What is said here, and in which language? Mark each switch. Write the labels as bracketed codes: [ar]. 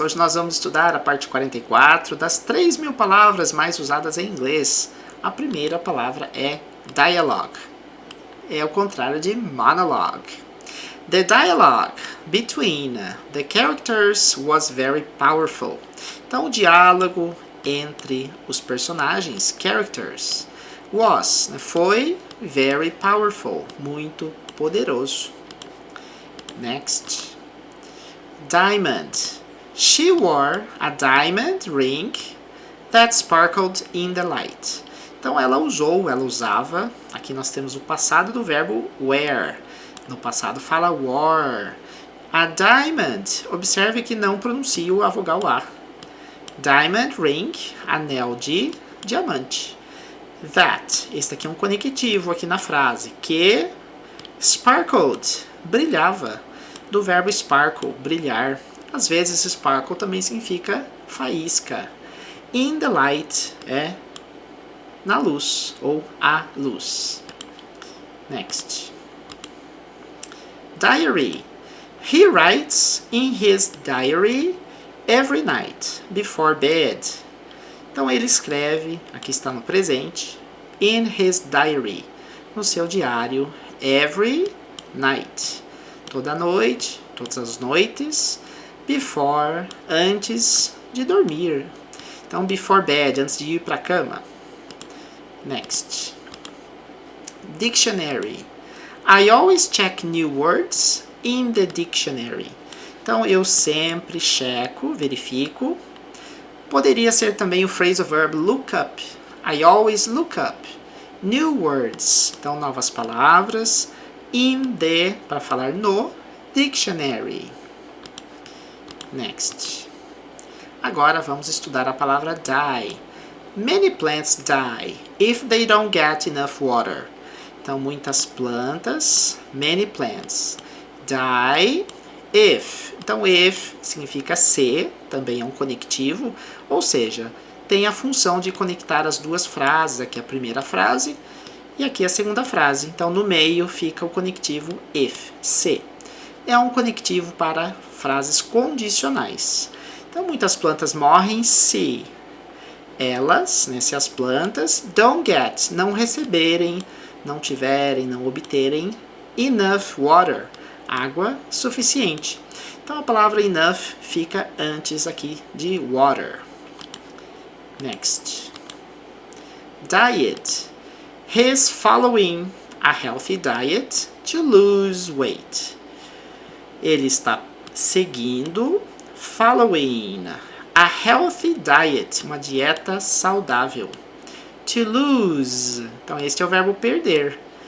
[pt] Hoje nós vamos estudar a parte 44 das 3.000 palavras mais usadas em inglês. A primeira palavra é dialogue. É o contrário de monologue. [en] The dialogue between the characters was very powerful. [pt] Então, o diálogo entre os personagens, characters, foi [en] very powerful, [pt] muito poderoso. [en] Next. Diamond. She wore a diamond ring that sparkled in the light. [pt] Então ela usava, aqui nós temos o passado do verbo wear. No passado fala wore. [en] A diamond, [pt] observe que não pronuncia a vogal A. [en] Diamond ring, [pt] anel de diamante. That, este aqui é um conectivo aqui na frase, que sparkled, brilhava. Do verbo sparkle, brilhar. Às vezes sparkle também significa faísca. [en] In the light [pt] é na luz ou a luz. [en] Next. Diary. He writes in his diary every night before bed. [pt] Então ele escreve, aqui está no presente, [en] in his diary, [pt] no seu diário, [en] every night. [pt] Toda noite, todas as noites, before, antes de dormir. Então, [en] before bed, [pt] antes de ir para a cama. [en] Next. Dictionary. I always check new words in the dictionary. [pt] Então, eu sempre checo, verifico. Poderia ser também o phrasal verb look up. [en] I always look up new words. [pt] Então, novas palavras. In the, para falar no, dictionary. Next. Agora vamos estudar a palavra die. [en] Many plants die if they don't get enough water. [pt] Então, muitas plantas, [en] many plants, die if. [pt] Então, if significa se, também é um conectivo, ou seja, tem a função de conectar as duas frases, aqui a primeira frase e aqui a segunda frase. Então, no meio fica o conectivo if, se. É um conectivo para frases condicionais. Então, muitas plantas morrem se elas, se as plantas, [en] don't get, [pt] não receberem, não tiverem, não obterem [en] enough water, [pt] água suficiente. Então, a palavra enough fica antes aqui de water. [en] Next. Diet. He's following a healthy diet to lose weight. [pt] Ele está seguindo, following, [en] a healthy diet, [pt] uma dieta saudável. [en] To lose, [pt] então este é o verbo perder.